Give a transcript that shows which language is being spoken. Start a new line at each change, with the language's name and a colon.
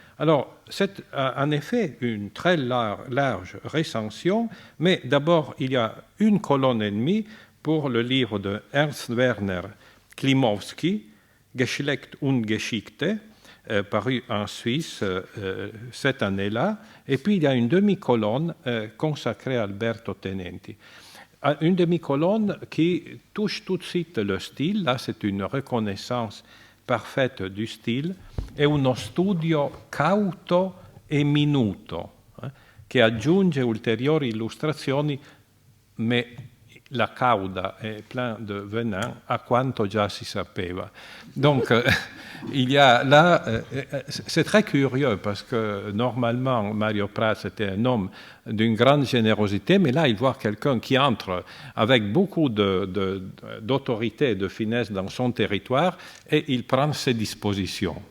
French: Alors, c'est en effet une très large recension, mais d'abord, il y a une colonne et demie pour le livre de Ernst Werner Klimowski, Geschlecht und Geschichte, paru en Suisse cette année-là, et puis il y a une demi-colonne consacrée à Alberto Tenenti. Une demi-colonne qui touche tout de suite le style, là c'est une reconnaissance parfaite du style,
Italian: è uno studio cauto e minuto, che aggiunge ulteriori illustrazioni,
French: mais la cauda è plein de venin
Italian: a quanto già si sapeva.
French: Donc, il y a là, c'est très curieux parce que normalement Mario Prats était un homme d'une grande générosité, mais là il voit quelqu'un qui entre avec beaucoup d'autorité et de finesse dans son territoire et il prend ses dispositions.